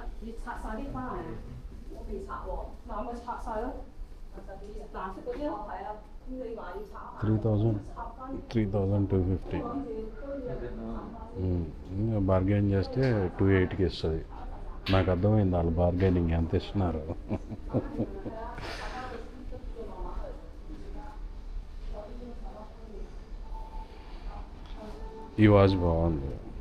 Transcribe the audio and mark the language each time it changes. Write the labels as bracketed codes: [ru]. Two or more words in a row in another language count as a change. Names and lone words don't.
[yue] 你拆晒啲花嚟啊？我未拆喎，嗱我咪拆晒咯。藍色嗰啲咯，係啊。咁你話要拆下 $3,250. [te] బార్గెన్ చేస్తే 280కి ఇస్తుంది. నాకు అర్థమైంది వాళ్ళు బార్గెనింగ్ ఎంత ఇస్తున్నారు. ఈ వాచ్ బాగుంది.